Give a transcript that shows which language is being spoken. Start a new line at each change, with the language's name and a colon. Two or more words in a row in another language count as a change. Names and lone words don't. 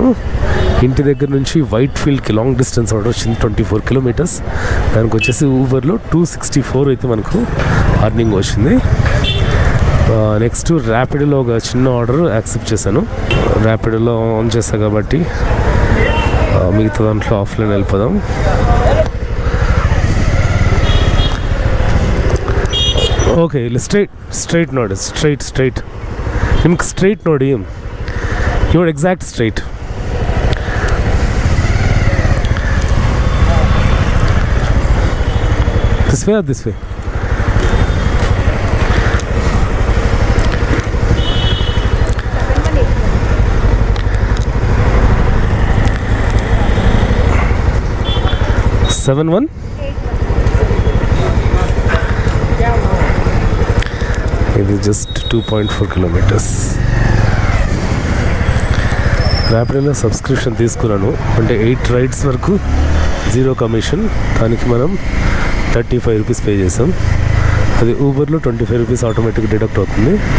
Telugu: ఇంటి దగ్గర నుంచి వైట్ ఫీల్డ్కి
English: long distance order
Telugu: వచ్చింది 24 kilometers. దానికి వచ్చేసి ఊబర్లో 264 అయితే మనకు అర్నింగ్ వచ్చింది. నెక్స్ట్ ర్యాపిడోలో ఒక చిన్న
English: order accept
Telugu: చేశాను. ర్యాపిడోలో ఆన్ చేస్తాను కాబట్టి మిగతా దాంట్లో ఆఫ్లైన్ వెళ్ళిపోదాం.
Kannada: ಓಕೆ ಇಲ್ಲಿ ಸ್ಟ್ರೈಟ್ ನೋಡಿ, ಸ್ಟ್ರೈಟ್ ನಿಮ್ಗೆ ಸ್ಟ್ರೈಟ್ ನೋಡಿ, ನೋಡಿ
English: exact straight. this way or this way.
Telugu: సెవెన్ వన్ ఇది జస్ట్ 2.4 kilometers. ర్యాపిడోలో సబ్స్క్రిప్షన్ తీసుకున్నాను, అంటే 8 rides వరకు 0 commission. దానికి మనం 35 rupees పే చేసాం. అది ఊబర్లో 25 rupees
English: automatic deduct
Telugu: అవుతుంది.